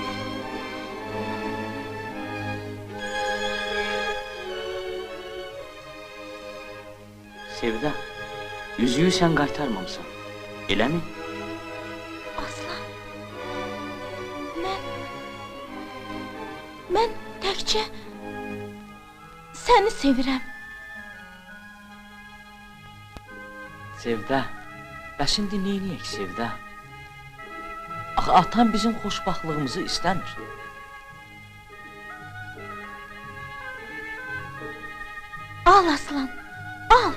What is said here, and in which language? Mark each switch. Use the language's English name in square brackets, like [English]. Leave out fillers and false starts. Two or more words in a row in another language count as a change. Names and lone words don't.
[Azerbaijani] Sevda, yüzüğü sen qaytarmamısan, elə mi? Aslan. Ben təkcə səni sevirəm. Sevda, bəs indi neyniyək Sevda? Axı atan bizim xoşbaxtlığımızı istəmir. Al aslan, al.